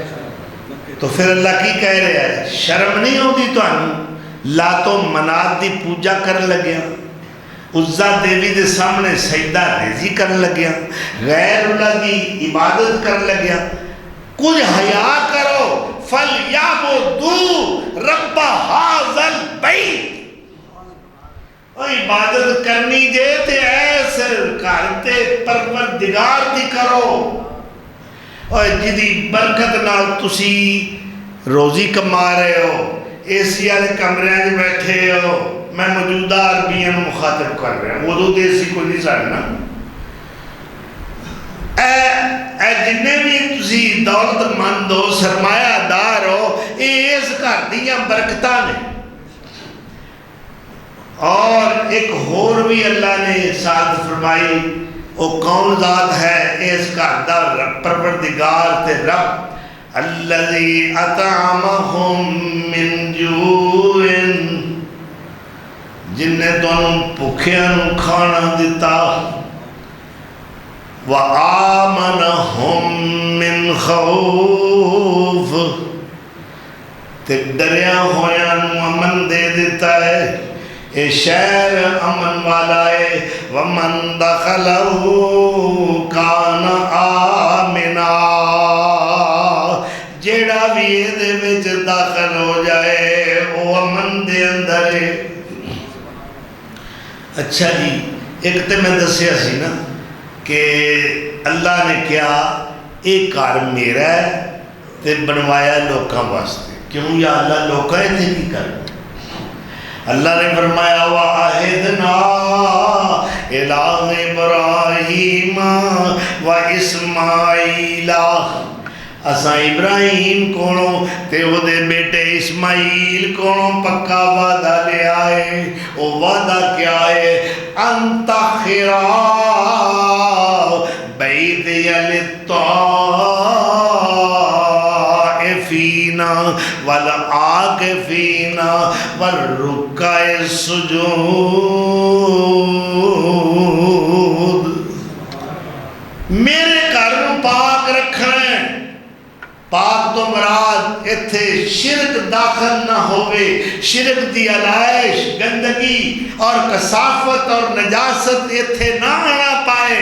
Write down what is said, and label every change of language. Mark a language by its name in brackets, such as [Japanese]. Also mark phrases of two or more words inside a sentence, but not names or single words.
[Punjabi] تو پھر اللہ کی کہہ رہے ہیں، شرم نہیں ہوتی تو لات و منات دی پوجا کرن لگیا، عزہ دیوی دے سامنے سجدہ ریزی کرن لگیا، غیر اللہ دی عبادت کرن لگیا، کچھ حیا کرو، [Arabic] فَلْيَعْبُدُوا رَبَّ هَٰذَا الْبَيْتِ، [Punjabi] اور عبادت کرنی جے تے ایسے کرتے پروردگار دی کرو، اور جدی برکت نال تسی روزی کما رہے ہو، ایسی والے کمرے میں بیٹھے ہو، میں موجودہ عربیاں مخاطب کر رہا ہوں، اردو دیسی کوئی نہیں سارنا، اے جنہیں بھی تسی دولت مند ہو، سرمایہ دار ہو، اس گھر دیاں برکتاں نے۔ [Urdu] اور ایک اور بھی اللہ نے ساتھ فرمائی، وہ کون ذات ہے؟ [Punjabi] اس گھر دا پروردگار تے رب، [Arabic] الذی اطعمہم من جوع، [Punjabi] جن نے تانوں بھکھیاں نوں کھانا دتا، [Arabic] وآمنہم من خوف، [Punjabi] تے ڈریا ہویاں نوں امن دے دیتا ہے، اے شہر امن والا ہے، [Arabic] ومن دخلہ کان آمنا، [Punjabi] جیڑا بھی یہ وچ داخل ہو جائے وہ امن دے اندر ہے۔ اچھا جی، ایک تے میں دسیا سی نا کہ اللہ نے کیا ایک گھر میرا ہے تے بنوایا لوکاں واسطے، کیوں یا اللہ لوکاں اتنے کی کر؟ [Urdu] اللہ نے فرمایا [Arabic] وَعَهِدْنَا إِلَىٰ إِبْرَاهِيمَ وَإِسْمَاعِيلَ، [Punjabi] اساں ابراہیم کولوں تے او دے بیٹے اسماعیل کولوں پکا وعدہ لے آئے۔ او وعدہ کیا ہے؟ [Arabic] أَن طَهِّرَ بَيْتِيَ لِلطَّائِفِينَ والعاکفین والرکع السجود، [Punjabi] میرے گھر نوں پاک رکھنا ہے۔ پاک تو مراد اتھے شرک داخل نہ ہوئے، شرک دی علائش، گندگی اور کثافت اور نجاست اتھے نہ آنا پائے۔